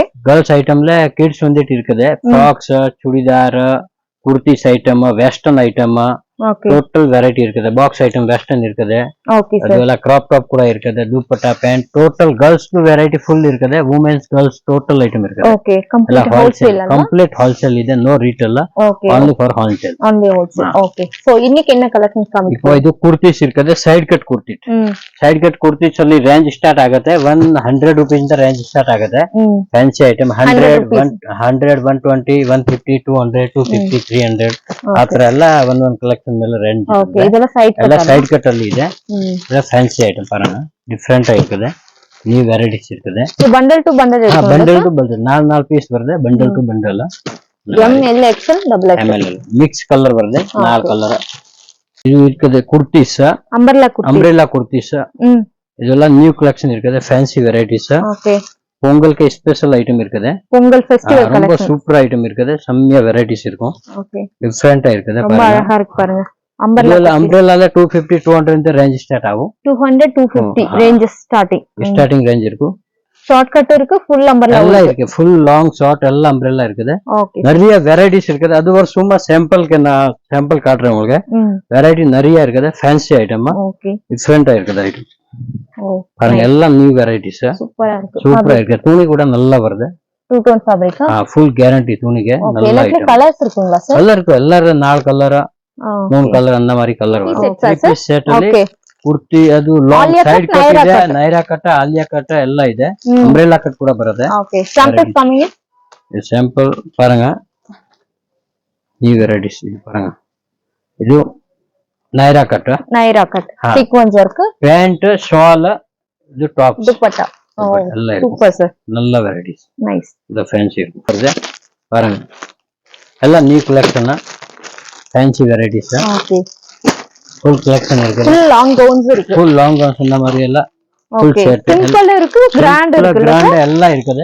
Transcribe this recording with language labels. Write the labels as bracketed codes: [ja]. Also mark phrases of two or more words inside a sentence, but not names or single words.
[ta] கேர்ள்ஸ் ஐட்டம்ல கிட்ஸ் வந்துட்டு இருக்குது, ஃப்ராக்ஸ், சுடிதார், குர்த்திஸ் ஐட்டம், [en] western item, total variety [ta] இருக்குது. [en] box item western [ta] இருக்குது, அதுல [en] crop top [ta] கூட இருக்குது, துப்பட்டா, பேண்ட், [en] total girls variety full [ta] இருக்குது. [en] womens girls total item [ta] இருக்குது. [en] okay, complete wholesale. complete wholesale இது, no retail, only for wholesale. only wholesale. okay, so [ta] இன்னைக்கு என்ன கலெக்ஷன்ஸ் காமிக்கிறீங்க? இப்போ இது குர்த்திஸ் இருக்குது, [kn] ಸೈಡ್ ಕಟ್ ಕುರ್ತಿ. [en] side cut kurtis [kn] ಅಲ್ಲಿ [en] range start [kn] ಆಗುತ್ತೆ 100 ರೂಪಾಯಿ ಇಂದ [en] range start [kn] ಆಗುತ್ತೆ. [en] fancy item [kn] 100 120 150 200 250 300 ಆತರ ಎಲ್ಲ ಒಂದೊಂದು ಕಲೆಕ್ಷನ್ ಮೇಲೆ ರೇಂಜ್. ಓಕೆ, ಇದೆಲ್ಲ [en] side cut [kn] ಅಲ್ಲಿ ಇದೆ. ಇದು [en] fancy item [kn] ಪಾರಣ ಡಿಫರೆಂಟ್ ಆಗಿರುತ್ತೆ, [en] new varieties [kn] ಇರ್ತದೆ. [en] bundle to bundle [kn] ಇರುತ್ತೆ, [en] bundle to bundle [kn] 4 ಪೀಸ್ ಬರುತ್ತೆ, [en] bundle to bundle. M L XL double XL mix colour [kn] ಬರುತ್ತೆ, 4 ಕಲರ್. ಇದು ಇರ್ತದೆ ಕುರ್ತೀಸ್, [en] umbrella kurtis. [kn] ಇದೆಲ್ಲ [en] new collection [kn] ಇರ್ತದೆ, [en] fancy varieties. [kn] ಓಕೆ, [ta] பொங்கலுக்கு [en] special item [ta] இருக்குது, பொங்கல் ஃபெஸ்டிவல் கலெக்ஷன் ரொம்ப [en] super item [ta] இருக்குது, செம்மையா வெரைட்டிஸ் இருக்கும். ஓகே, டிஃபரெண்டா இருக்குது, ரொம்ப அழகா இருக்கு பாருங்க. அம்பரேலால 250 200 இந்த [en] range start [ta] ஆகும். [en] 200 250 ranges starting [ta] ரேஞ்ச் இருக்கும். [en] short cut [ta] இருக்கு, [en] full umbrella [ta] எல்லாம் இருக்கு, [en] full long short [ta] எல்லாம் அம்பரெல்லா இருக்குது. ஓகே, நிறைய வெரைட்டிஸ் இருக்குது. அது ஒரு சும்மா சாம்பிளுக்கு நான் சாம்பிள் காட்டுறேன் உங்களுக்கு. வெரைட்டி நிறைய இருக்குது. ஃபேன்சி ஐட்டமா ஓகே, டிஃபரெண்டா இருக்குது ஐட்டம். ஓ பாருங்க எல்லாம் [en] new varieties. [ta] சூப்பரா இருக்கு. சூப்பரா இருக்கு. துணி கூட நல்லா வருது. [en] 2 tone fabric. full guarantee [ta] துணிக்கு. ஓகே, நல்ல எல்லாத்துலயும் ஐட்டம். கலர்ஸ் இருக்குங்களா சார்? கலர் இருக்கு. எல்லாரும் 4 கலரா 3 கலர் அந்த மாதிரி கலர் வரும். [en] 3 piece set [kn] ಅಲ್ಲಿ ಓಕೆ, ಕುರ್ತಿ ಅದು [en] long side cut [kn] ಇದೆ, ನೈರಾ ಕಟ್, ಆಲಿಯಾ ಕಟ್ ಎಲ್ಲ ಇದೆ. [en] umbrella cut [kn] ಕೂಡ ಬರುತ್ತೆ. [en] okay, samples coming. [kn] ಇದು ಸ್ಯಾಂಪಲ್ பாருங்க. ಈ ವೆರೈಟೀಸ್ ಇದು பாருங்க. ಇದು ನೈರಾ ಕಟ್. ನೈರಾ ಕಟ್ [en] sequence work, [kn] ಪ್ಯಾಂಟ್, ಶಾಲ್, ಇದು ಟಾಪ್, ದುಪಟ್ಟಾ ಎಲ್ಲ ಇದೆ. [en] super sir, [ta] நல்ல வெரைட்டிஸ். நைஸ். இது ஃபேன்சி இருக்கு பாருங்க. எல்லாம் [en] new collection, fancy varieties. [ta] ஓகே, [en] full collection [ta] இருக்கு. [en] full long gowns [ta] இருக்கு. [en] full long gowns [ta] இந்த மாதிரி எல்லாம் ஃபுல் ஓகே, செட். சிம்பிள் இருக்கு, கிராண்ட் இருக்கு. கிராண்ட் எல்லாம் இருக்குது.